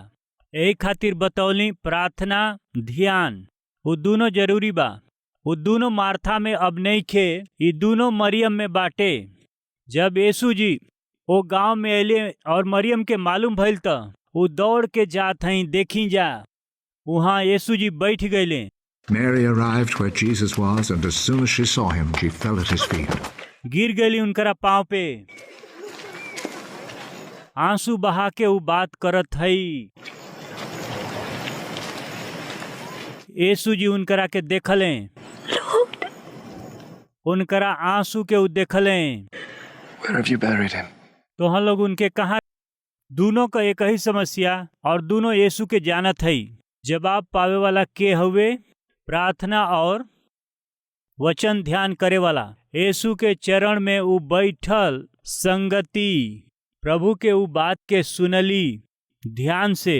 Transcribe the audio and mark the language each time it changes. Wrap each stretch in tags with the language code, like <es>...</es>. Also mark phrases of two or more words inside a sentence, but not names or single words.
<bho>यही खातिर बतौली प्रार्थना, ध्यान वो दोनों जरूरी बा। वो दोनों मार्था में अब नहीं खे, ये दोनों मरियम में बाटे। जब यीशु जी वो गांव में अले और मरियम के मालूम भइल त वो दौड़ के जात हई, देखी जा वहाँ यीशु जी बैठ गईले।</bho> <en>Mary arrived where Jesus was, and as soon as she saw him, she fell at his feet.</en> <bho>गिर गईली उनकरा पांव पे, आंसू बहा के वो बात करत हई। यीशु जी उनकरा के देखले, उनकरा आंसू के उ देखले।</bho> <en>Where have you buried him?</en> <bho>तो हम लोग उनके कहा? दोनों का एक ही समस्या और दोनों यीशु के जानत हई। जवाब पावे वाला के हुए? प्रार्थना और वचन ध्यान करे वाला। यीशु के चरण में उ बैठल संगति, प्रभु के उ बात के सुनली ध्यान से।</bho>